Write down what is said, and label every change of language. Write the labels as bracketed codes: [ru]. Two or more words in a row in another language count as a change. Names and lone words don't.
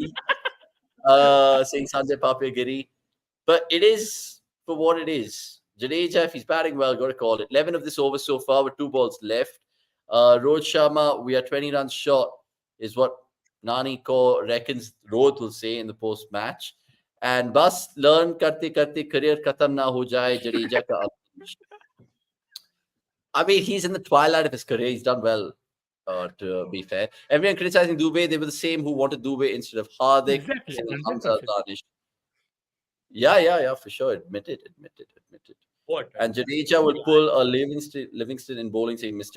[en] Saying Sanjay Papia. But it is for what it is. Jadeja, if he's batting well, got to call it. 11 of this over so far with 2 balls left. Rohit Sharma, we are 20 runs short, is what Nani Ko reckons Rohit will say in the post-match. [hi] And bas learn karte karte career khatam na ho jaye Jadeja ka. [en] I mean, he's in the twilight of his career. He's done well, to be fair. Everyone criticizing Dube, they were the same who wanted Dube instead of Hardik. Exactly, Saying 100%. Hamza Danish. Yeah, for sure. Admit it. What? And Jadeja will pull a Livingston in bowling, saying Mr.